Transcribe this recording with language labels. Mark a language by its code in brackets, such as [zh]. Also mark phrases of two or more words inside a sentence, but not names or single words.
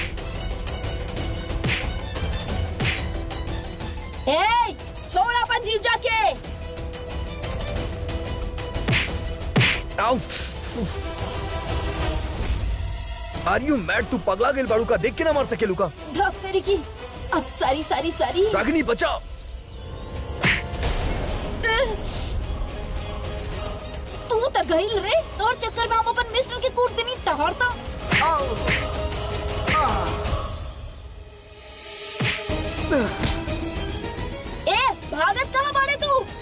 [bho] ए, छोड़ अपन जीजा के। [en] are you mad? [bho] तू पगला गेल बाड़ू का? देख के ना मार सके लुका। धक तेरी की, अब सारी रागिनी बचा। तू तो गईल रे, तोर चक्कर में हम अपन मिस्टर के कूट देनी तहार तो। ए, भागत कहाँ बाड़े तू?